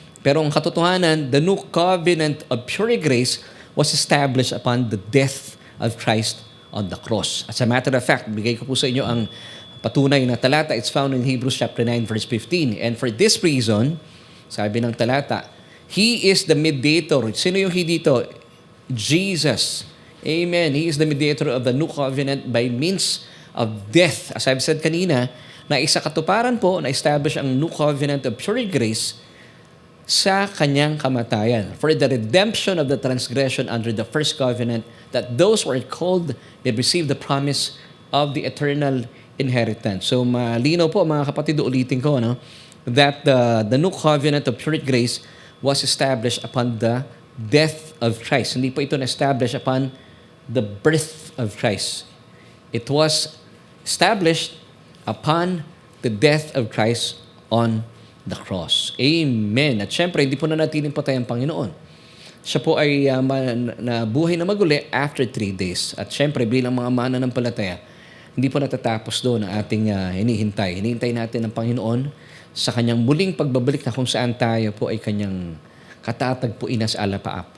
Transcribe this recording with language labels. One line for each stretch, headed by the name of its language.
Filipino: Pero ang katotohanan,
English: the new covenant of pure grace was established upon the death of Christ on the cross. As a matter of fact,
Filipino: bigay ko po sa inyo ang patunay na talata.
English: It's found in Hebrews chapter 9 verse 15. And for this reason,
Filipino: sabi ng talata,
English: He is the mediator.
Filipino: Sino yung He dito?
English: Jesus. Amen. He is the mediator of the new covenant by means of death. As I've said
Filipino: kanina, na isa katuparan po na establish ang
English: new covenant of pure grace
Filipino: sa kanyang kamatayan.
English: For the redemption of the transgression under the first covenant, that those who are called may receive the promise of the eternal inheritance.
Filipino: So malinaw po mga kapatid, ulitin ko, no?
English: That the new covenant of pure grace was established upon the death of Christ.
Filipino: Hindi po ito na-establish
English: upon the birth of Christ. It was established upon the death of Christ on the cross. Amen.
Filipino: At syempre, hindi po nanatiling patay ang Panginoon. Siya po ay nabuhay na maguli
English: after 3 days.
Filipino: At syempre, bilang mga mananampalataya, hindi po natatapos doon ang ating hinihintay. Hinihintay natin ang Panginoon sa kanyang muling pagbabalik na kung saan tayo po ay kanyang katatagpuin na sa alapaap.